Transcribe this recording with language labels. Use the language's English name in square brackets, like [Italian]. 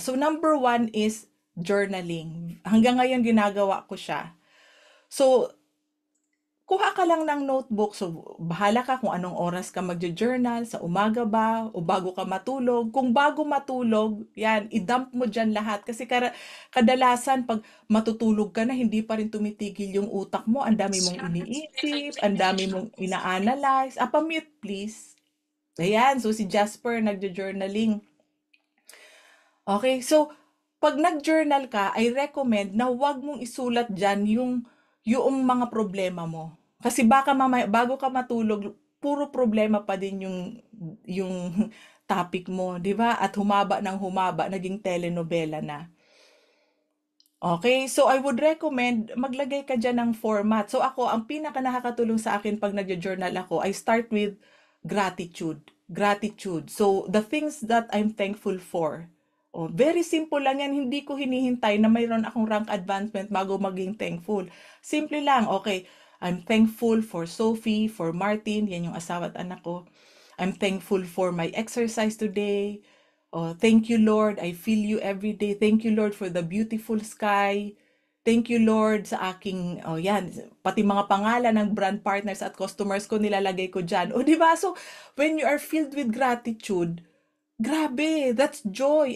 [English] So, number 1 is journaling. [Filipino] Hanggang ngayon, ginagawa ko siya. So, kuha ka lang ng notebook. So, bahala ka kung anong oras ka magjo-journal, sa umaga ba, o bago ka matulog. Kung bago matulog, yan, i-dump mo dyan lahat. Kasi kadalasan, pag matutulog ka na, hindi pa rin tumitigil yung utak mo. Ang dami mong iniisip, ang dami mong ina-analyze. Pa-mute, please. Ayan, so si Jasper, nagjo-journaling. Okay, so pag nag-journal ka, I recommend na huwag mong isulat dyan yung mga problema mo. Kasi baka bago ka matulog, puro problema pa din yung topic mo, 'di ba? At humaba ng humaba, naging telenovela na. Okay, so [English] I would recommend [Filipino] maglagay ka dyan ng format. So ako, ang pinaka nakakatulong sa akin pag nagjo-journal ako, [English] I start with gratitude. Gratitude. So the things that I'm thankful for. [Filipino] Oh, very simple lang yan. Hindi ko hinihintay na mayroon akong rank advancement bago maging thankful. Simple lang. [English] Okay, I'm thankful for Sophie, for Martin, [Filipino] yan yung asawa at anak ko. [English] I'm thankful for my exercise today. Oh, thank you, Lord. I feel you every day. Thank you, Lord, for the beautiful sky. Thank you, Lord, [Filipino] sa aking, oh yan, pati mga pangalan ng brand partners at customers ko nilalagay ko dyan. O, di ba? [English] So, when you are filled with gratitude, grabe, that's joy.